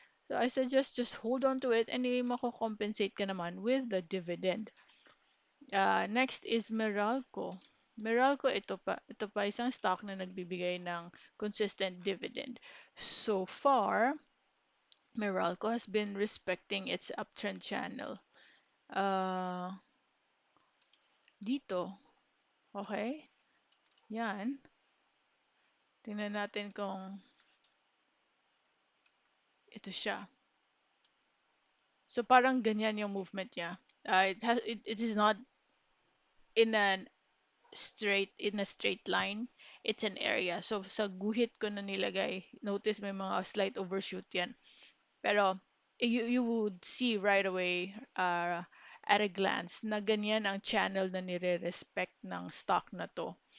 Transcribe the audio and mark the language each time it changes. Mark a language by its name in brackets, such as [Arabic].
[English] So I suggest just hold on to it and [Filipino] mako-compensate ka naman [English] with the dividend. Next is Meralco. [Filipino] Meralco, ito pa isang stock na nagbibigay ng [English] consistent dividend. So far, Meralco has been respecting its uptrend channel. [Filipino] Uh, Dito, okay? Yan. Tingnan natin kung ito siya. So parang ganyan yung movement niya. [English] It is not in an in a straight line. It's an area. [Filipino] So sa guhit ko na nilagay, notice may mga [English] slight overshoot [Filipino] yan. Pero [English] you would see right away at a glance [Filipino] na ganyan ang channel na nire-respect ng stock na to.